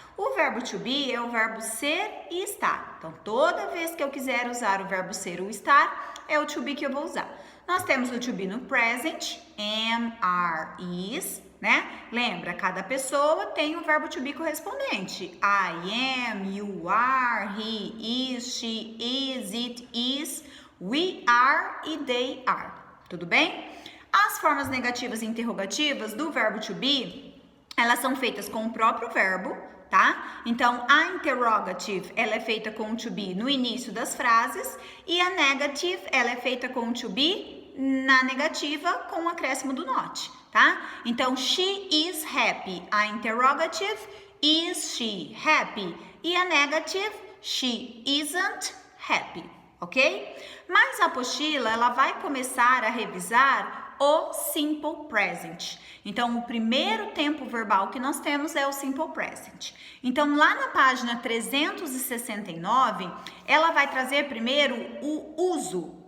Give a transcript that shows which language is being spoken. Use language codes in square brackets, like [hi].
[pt] O verbo to be é o verbo ser e estar. Então, toda vez que eu quiser usar o verbo ser ou estar, é o to be que eu vou usar. Nós temos o to be no present, [en] am, are, is, [pt] né? Lembra, cada pessoa tem o verbo to be correspondente. [en] I am, you are, he is, she is, it is, we are e they are. [pt] Tudo bem? As formas negativas e interrogativas do verbo to be, elas são feitas com o próprio verbo, tá? Então, a interrogative, ela é feita com o to be no início das frases e a negative, ela é feita com o to be na negativa com o acréscimo do not, tá? [en] Então, she is happy. A interrogative, is she happy? E a negative, she isn't happy, ok? [pt] Mas a apostila, ela vai começar a revisar o simple present. Então, o primeiro tempo verbal que nós temos é o simple present. Então, lá na página 369, ela vai trazer primeiro o uso.